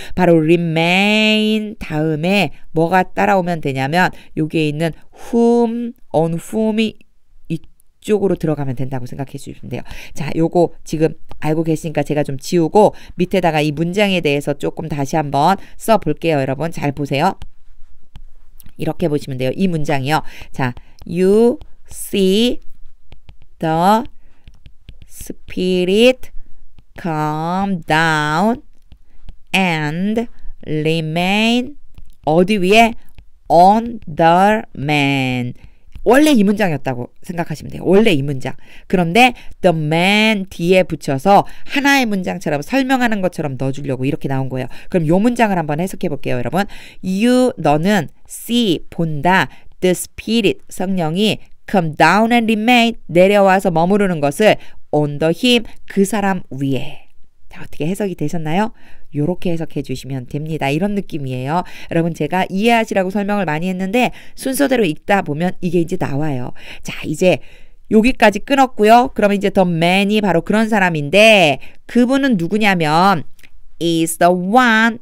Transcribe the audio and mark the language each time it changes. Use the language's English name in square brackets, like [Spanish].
[Korean] 바로 remain 다음에 뭐가 따라오면 되냐면 여기에 있는 whom, on whom이 이쪽으로 들어가면 된다고 생각해 주시면 돼요. 자, 요거 지금 알고 계시니까 제가 좀 지우고 밑에다가 이 문장에 대해서 조금 다시 한번 써볼게요. 여러분 잘 보세요. 이렇게 보시면 돼요. 이 문장이요. [English] 자, you see the Spirit come down and remain [Korean] 어디 위에? [English] on the man. [Korean] 원래 이 문장이었다고 생각하시면 돼요. 원래 이 문장. 그런데 the man 뒤에 붙여서 하나의 문장처럼 설명하는 것처럼 넣어주려고 이렇게 나온 거예요. 그럼 이 문장을 한번 해석해 볼게요, 여러분. You, 너는 see, 본다. [English] The Spirit, [Korean] 성령이 [English] come down and remain, [Korean] 내려와서 머무르는 것을 [English] on the him, [Korean] 그 사람 위에. 자, 어떻게 해석이 되셨나요? 요렇게 해석해 주시면 됩니다. 이런 느낌이에요. 여러분 제가 이해하시라고 설명을 많이 했는데 순서대로 읽다 보면 이게 이제 나와요. 자, 이제 여기까지 끊었고요. 그러면 이제 the man이 바로 그런 사람인데 그분은 누구냐면 [English] is the one.